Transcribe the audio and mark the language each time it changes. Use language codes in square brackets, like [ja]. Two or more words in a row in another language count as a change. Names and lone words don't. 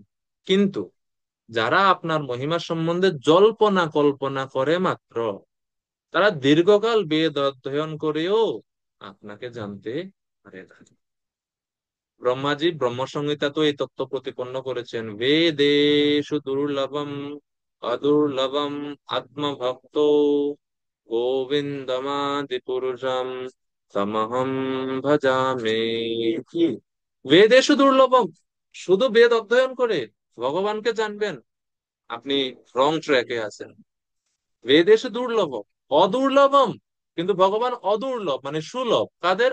[bn] কিন্তু যারা আপনার মহিমা সম্বন্ধে জল্পনা কল্পনা করে মাত্র, তারা দীর্ঘকাল বেদ অধ্যয়ন করেও আপনাকে জানতে পারে না। ব্রহ্মাজি ব্রহ্মসংহিতা তো এই তত্ত্ব প্রতিপন্ন করেছেন, [sa] বেদেষু দুর্লভম অদুর্লভম আত্মভক্ত গোবিন্দমাদি পুরুষম তমহম ভজামে। [bn] কি [sa] বেদেষু দুর্লভম, [bn] শুধু বেদ অধ্যয়ন করে ভগবানকে জানবেন, আপনি [en] wrong track [bn] আছেন। [sa] বেদেষু দুর্লভ অদুর্লভম, [bn] কিন্তু ভগবান অদুর্লভ মানে সুলভ কাদের?